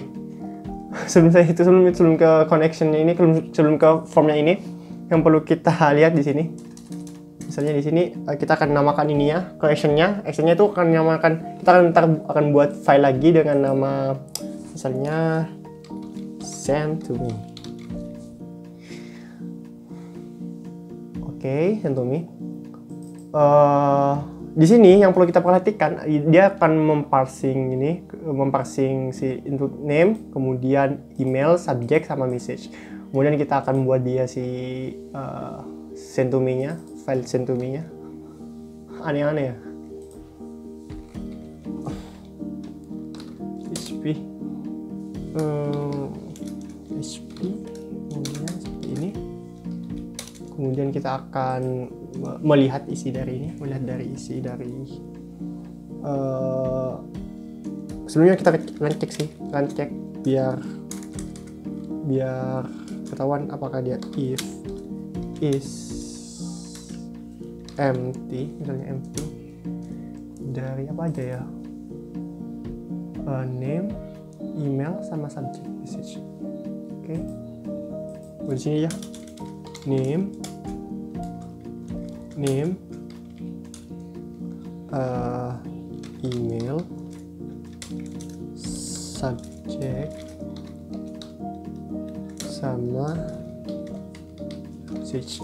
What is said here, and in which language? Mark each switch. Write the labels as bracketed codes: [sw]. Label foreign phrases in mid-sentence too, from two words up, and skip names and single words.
[id] Sebelum ke connectionnya ini, sebelum ke formnya ini, yang perlu kita lihat di sini. Misalnya di sini kita akan namakan ini ya, ke actionnya itu akan namakan, kita akan buat file lagi dengan nama misalnya send to me. Oke, send to me. Di sini yang perlu kita perhatikan, dia akan memparsing si input name, kemudian email, subject, sama message. Kemudian kita akan buat dia si send to me-nya, file send to me-nya. Aneh-aneh ya. PHP, kemudian seperti ini. Kemudian kita akan melihat isi dari ini, sebelumnya kita cek biar ketahuan apakah dia [en] if is empty, [id] misalnya empty dari apa aja ya, name, email, sama subject message. Oke, di sini ya, name, email, subject, sama message.